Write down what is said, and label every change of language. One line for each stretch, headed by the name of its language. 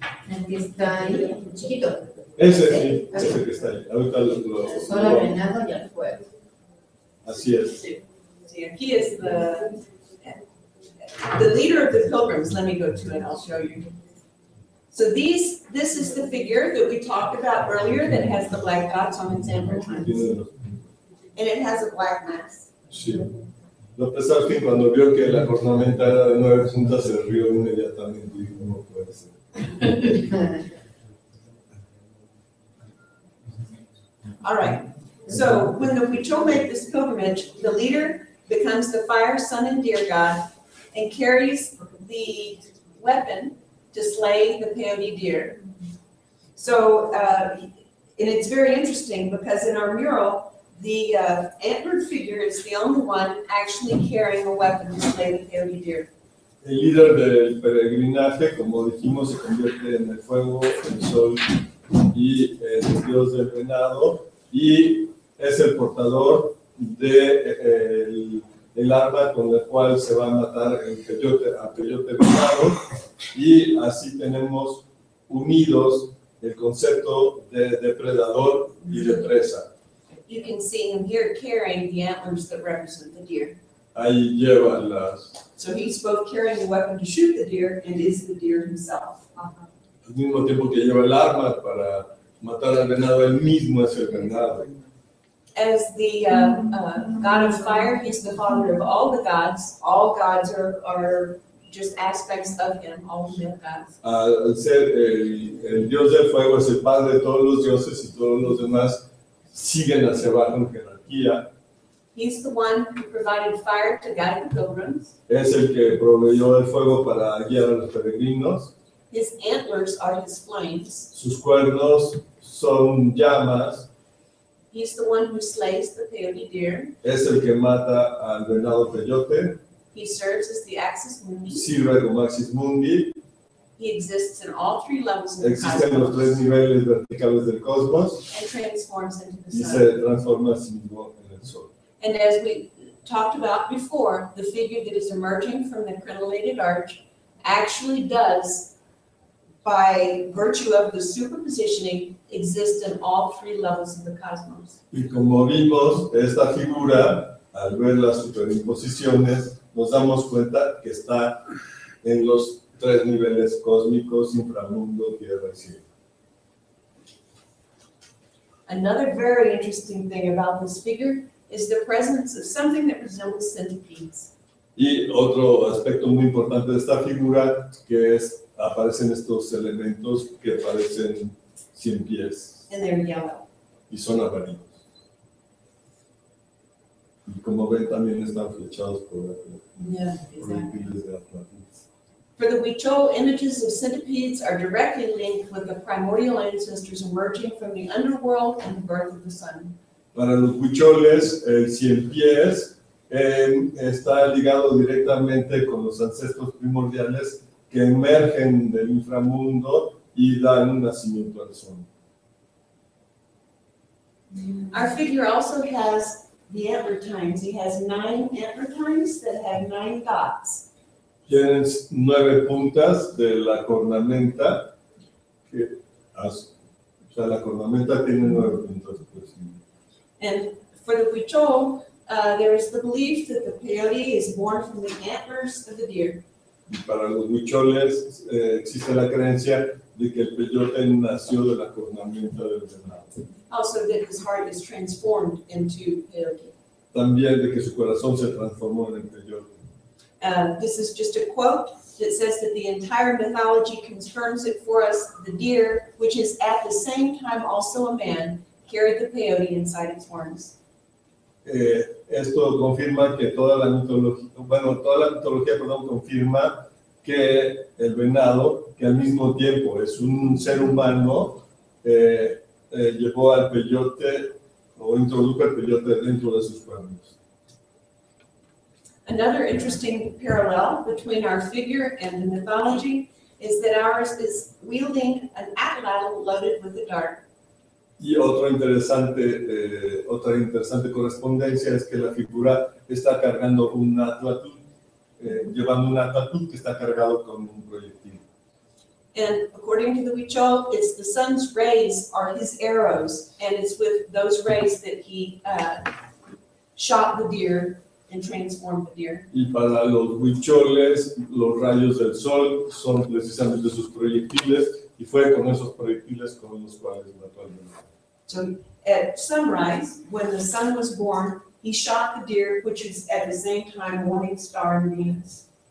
Spanish: El que está ahí, chiquito. Ese que está ahí. Ahorita Solo al venado y al fuego. así es.
English: See, he is the leader of the pilgrims. Let me go to it, I'll show you. So this is the figure that we talked about earlier that has the black dots on its ampersand.
Spanish: Tiene-
English: And it has a black mask.
Spanish: Sí. López Austin cuando vio que la cornamenta era de 9 puntas se rió inmediatamente y dijo, no puede ser.
English: All right. So when the Huichol make this pilgrimage, the leader becomes the fire, sun, and deer god and carries the weapon to slay the peyote deer. So, and it's very interesting because in our mural, the antlered figure is the only one actually carrying a weapon to slay the peyote deer.
Spanish: El líder del peregrinaje, como dijimos, se convierte en el fuego, el sol y el dios del venado, y es el portador de el arma con la cual se va a matar a peyote venado, y así tenemos unidos el concepto de depredador y de presa.
English: You can see him here carrying the antlers that represent the deer.
Spanish: Ahí lleva las,
English: So he's both carrying the weapon to shoot the deer and is the deer himself.
Spanish: al mismo tiempo que lleva el arma para matar al venado, él mismo es el venado.
English: As the god of fire, he's the father of all the gods. All gods are just aspects of him, all of them gods.
Spanish: Al ser el dios del fuego es el padre de todos los dioses y todos los demás siguen hacia abajo en jerarquía.
English: He's the one who provided fire to guide the pilgrims.
Spanish: Es el que proveyó el fuego para guiar a los peregrinos.
English: His antlers are his flames.
Spanish: Sus cuernos son llamas.
English: He's the one who slays the peyote deer.
Spanish: Es el que mata al venado peyote.
English: He serves as the axis mundi.
Spanish: Sirve como axis mundi.
English: He exists in all three levels of the
Spanish: Existen los tres
English: cosmos
Spanish: niveles verticales del cosmos
English: and transforms into the
Spanish: y
English: sun.
Spanish: se transforma a sí mismo en el sol.
English: And as we talked about before, the figure that is emerging from the crenellated arch actually does, by virtue of the superpositioning, exist in all three levels of the cosmos.
Spanish: Y como vimos, esta figura, al ver las superimposiciones, nos damos cuenta que está en los tres niveles cósmicos, inframundo, tierra y cielo.
English: Another very interesting thing about this figure is the presence of something that resembles centipedes.
Spanish: Y otro aspecto muy importante de esta figura, que es, aparecen estos elementos que parecen 100 pies
English: And they're yellow.
Spanish: y son amarillos. Y como ven, también están flechados por
English: Yeah,
Spanish: proyectiles de Atlantis.
English: For the Huichol, images of centipedes are directly linked with the primordial ancestors emerging from the underworld and the birth of the sun.
Spanish: Para los huicholes, el 100 pies está ligado directamente con los ancestros primordiales que emergen del inframundo y dan nacimiento al sol.
English: Our figure also has the antler tines. He has 9 antler tines that have 9 dots.
Spanish: Tienen 9 puntas de la cornamenta, o sea, la cornamenta tiene 9 puntas. Pues.
English: And for the Huichol, there is the belief that the peyote is born from the antlers of the deer.
Spanish: Y para los huicholes existe la creencia de que el peyote nació de la cornamenta del venado.
English: Also that his heart is transformed into peyote.
Spanish: También de que su corazón se transformó en el peyote.
English: This is just a quote that says that the entire mythology confirms it for us. The deer, which is at the same time also a man, carried the peyote inside its horns.
Spanish: Esto confirma que toda la mitología, confirma que el venado, que al mismo tiempo es un ser humano, llevó al peyote o introdujo el peyote dentro de sus cuernos.
English: Another interesting parallel between our figure and the mythology is that ours is wielding an atlatl loaded with a dart.
Spanish: Y otra interesante correspondencia es que la figura está cargando un atlatl, llevando un atlatl que está cargado con un proyectil.
English: And according to the Huichol, it's the sun's rays are his arrows, and it's with those rays that he shot the deer and transformed the deer.
Spanish: Y para los huicholes, los rayos del sol son precisamente sus proyectiles, y fue con esos proyectiles con los cuales mató al venado.
English: So at sunrise, when the sun was born, he shot the deer, which is at the same time morning star and Venus.